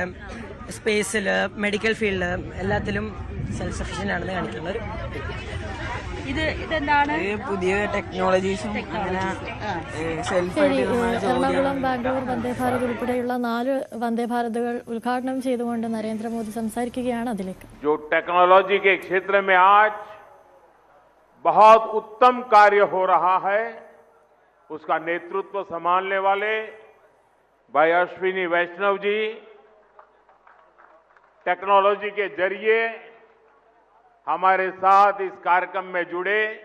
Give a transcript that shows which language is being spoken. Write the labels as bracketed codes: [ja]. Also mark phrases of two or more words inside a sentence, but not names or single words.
[ml] സ്പേസില്, [en] medical field [ml] എല്ലാത്തിലും [en] self sufficient [ml] ആണെന്ന് കാണിക്കുന്നത്. ഇതെന്താണ്? പുതിയ ടെക്നോളജീസും എറണാകുളം ബാംഗ്ലൂർ വന്ദേ ഭാരത് ഉൾപ്പെടെയുള്ള 4 വന്ദേ ഭാരതുകൾ ഉദ്ഘാടനം ചെയ്തുകൊണ്ട് നരേന്ദ്രമോദി സംസാരിക്കുകയാണ്. അതിലേക്ക് [hi] जो टेक्नोलॉजी के क्षेत्र में आज बहुत उत्तम कार्य हो रहा है, उसका नेतृत्व संभालने वाले भाई अश्विनी वैष्णव जी टेक्नोलॉजी के जरिए हमारे साथ इस कार्यक्रम में जुड़े।